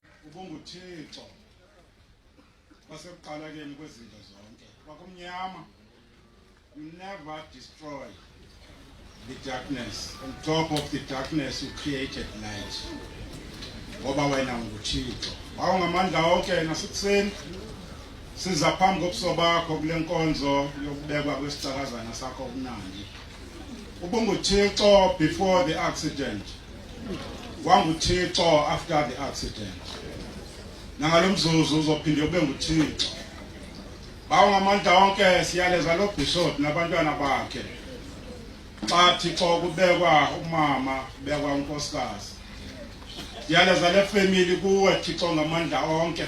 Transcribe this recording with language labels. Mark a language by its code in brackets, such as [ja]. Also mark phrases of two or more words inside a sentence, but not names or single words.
[xh] ubunguThixo wasekuqalekeni kwezinto zonke. Kwakumnyama. [en] You never destroy the darkness. On top of the darkness you created light. [xh] Ngoba wena unguThixo. Awungamandla onke nasekuseni siza phambi kobuso bakho kule nkonzo yokubekwa kwesicakazana sakho okunandi. [en] UbunguThixo before the accident. WanguThixo after the accident. [xh] Nangalomzuzu uzophinde ube nguThixo. Bawungamandla onke siyaleza lo bishop nabantwana bakhe. Xa Thixo kubekwa umama, kubekwa unkosikazi. Siyaleza le family kuwe Thixo ngamandla onke.